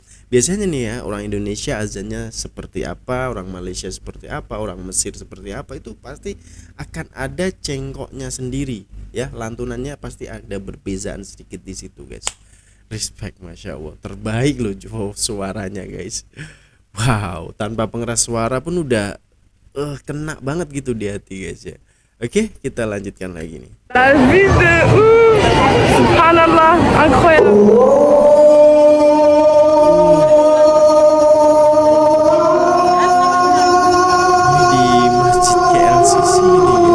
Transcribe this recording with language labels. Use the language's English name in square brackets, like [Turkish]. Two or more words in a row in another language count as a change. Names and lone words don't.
[Indonesian] Biasanya nih ya, orang Indonesia azannya seperti apa, orang Malaysia seperti apa, orang Mesir seperti apa, itu pasti akan ada cengkoknya sendiri ya, lantunannya pasti ada perbezaan sedikit di situ guys. Respect, [Arabic] ما شاء الله, [Indonesian] terbaik loh suaranya guys. Wow, tanpa pengeras suara pun udah kena banget gitu di hati guys ya. Oke, kita lanjutkan lagi nih. [French] La vie de ouf, subhanallah, incroyable. [Indonesian] Ini di Masjid KLCC ini guys.